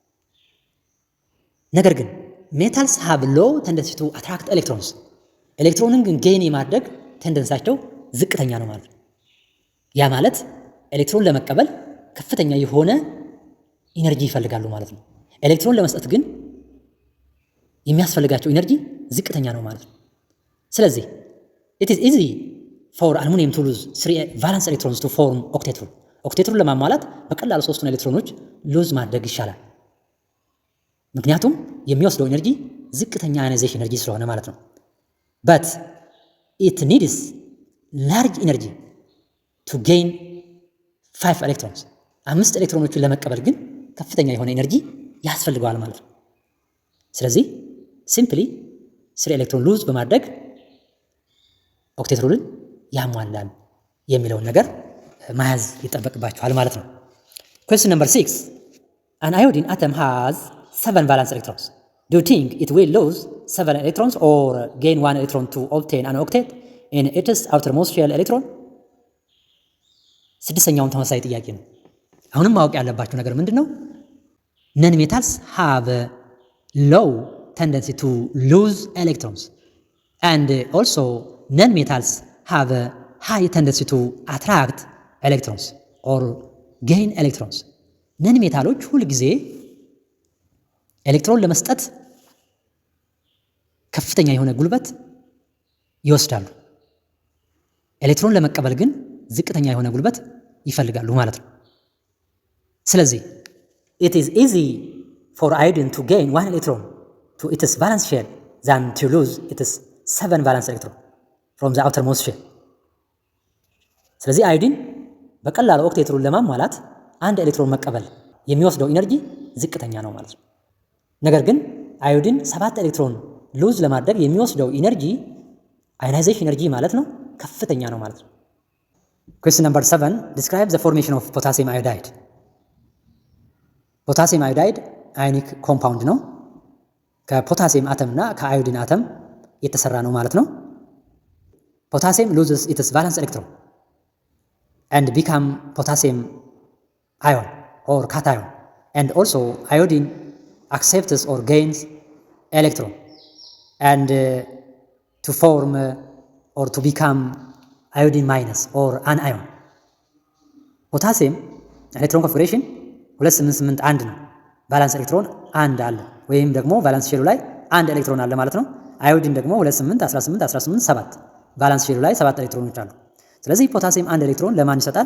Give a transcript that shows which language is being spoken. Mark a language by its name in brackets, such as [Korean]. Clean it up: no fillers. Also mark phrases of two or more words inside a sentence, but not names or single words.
[Amharic] ነገር ግን [English] metals have low tendency to attract electrons። [Amharic] ኤሌክትሮንን ግን ጌን የማድረግ ቴንደንሳቸው ዝቅተኛ ነው ማለት ነው። ያ ማለት ኤሌክትሮን ለመቀበል ከፍተኛ የሆነ ኢነርጂ ይፈልጋሉ ማለት ነው። ኤሌክትሮን ለመስጠት ግን የሚያስፈልጋቸው ኢነርጂ ዝቅተኛ ነው ማለት ነው። ስለዚህ [English] it is easy for aluminum to lose 3 valence electrons to form octet rule. octet rule [Amharic] ለማሟላት በቀላሉ ሶስቱን ኤሌክትሮኖች ሉዝ ማድረግ ይሻላል። ምክንያቱም የሚወስደው ኤነርጂ ዝቅተኛ [English] ionization energy [Amharic] ስለሆነ ማለት ነው። [English] but it needs large energy to gain 5 electrons [Amharic] 5 ኤሌክትሮኖችን ለመቀበል ግን ከፍተኛ የሆነ ኤነርጂ ያስፈልገዋል ማለት ነው። ስለዚህ ሲምፕሊ 3 ኤሌክትሮን ሉዝ በማድረግ ኦክቴት ሩልን ያሟላል የሚለውን ነገር መያዝ ይጠበቅባችኋል ማለት ነው። [English] Question number 6. An iodine atom has 7 valence electrons. Do you think it will lose 7 electrons or gain 1 electron to obtain an octet in its outermost shell electron? [Amharic] ስድስተኛውን ተመሳሳይ ጥያቄ ነው። አሁንም ማወቅ ያለባችሁ ነገር ምንድን ነው? [English] non metals have low tendency to lose electrons and also non-metals have a high tendency to attract electrons or gain electrons. [Amharic] ነን ሜታሎች ሁል ጊዜ ኤሌክትሮን ለመስጠት ከፍተኛ የሆነ ጉልበት ይወስዳሉ። ኤሌክትሮን ለመቀበል ግን ዝቅተኛ የሆነ ጉልበት ይፈልጋሉ ማለት ነው። ስለዚህ [English] it is easy for iodine to gain 1 electron to its valence shell than to lose its 7 valence electron from the outermost shell. [Amharic] ስለዚህ አዮዲን በቀላሉ [English] octet rule [Amharic] ለማሟላት አንድ ኤሌክትሮን መቀበል የሚወስደው ኢነርጂ ዝቅተኛ ነው ማለት ነው። ነገር ግን አዮዲን 7 ኤሌክትሮን ሉዝ ለማድረግ የሚወስደው ኢነርጂ [English] ionization energy [Amharic] ማለት ነው ከፍተኛ ነው ማለት ነው። [English] Question number 7. Describe the formation of potassium iodide. [Amharic] ፖታሲየም አዮዳይድ አዮኒክ ኮምፓውንድ ነው። ከፖታሲየም አተም እና ከአዮዲን አተም የተሰራ ነው ማለት ነው። [English] ፖታሲየም loses its valence electron and become potassium ion or cation, and also iodine accepts or gains electron and to form or to become iodine minus or anion. [Amharic] ፖታሲየም [English] electron configuration [Amharic] 2881 ነው። [English] valence electron [Amharic] አንድ አለ ወይም ደግሞ ቫላንስ ሼሉ ላይ አንድ ኤሌክትሮን አለ ማለት ነው። አዮዲን ደግሞ 28 18 18 7 ቫላንስ ሼሉ ላይ 7 ኤሌክትሮኖች አሉ። ስለዚህ ፖታሲየም አንድ ኤሌክትሮን ለማን ይሰጣል?